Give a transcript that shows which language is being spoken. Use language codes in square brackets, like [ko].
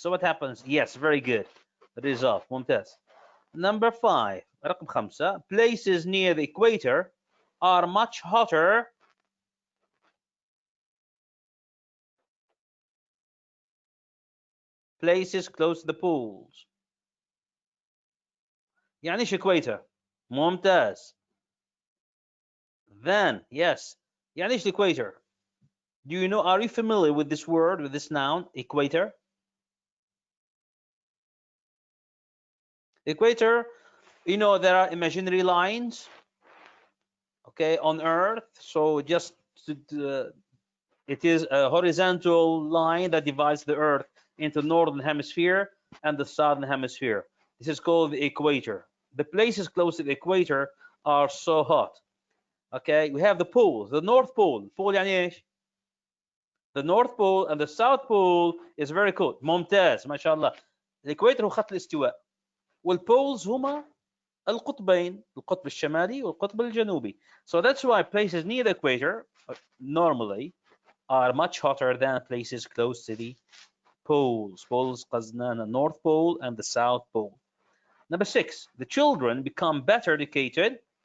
[en] So what happens? Yes, very good. Result. ممتاز. Number 5. [ar] رقم 5. [en] Places near the equator are much hotter. Places close to the poles. [ar] يعني ايش equator؟ ممتاز. [en] Then, yes. [ar] يعني ايش equator? [en] Do you know, are you familiar with this word, with this noun, equator? Equator, you know, there are imaginary lines, okay, on Earth. So just it is a horizontal line that divides the Earth into the northern hemisphere and the southern hemisphere. This is called the equator. The places close to the equator are so hot. Okay, we have the poles. The North Pole. Pole [ar] يعني ايش؟ [en] The North Pole and the South Pole is very cold. [ar] ممتاز ما شاء الله. الاكويتر هو خط الاستواء. والبولز هما القطبين، القطب الشمالي والقطب الجنوبي. [en] So that's why places near the equator normally are much hotter than places close to the poles. Poles [ar] قصدنا [en] the North Pole and the South Pole. Number 6, the children become better educated.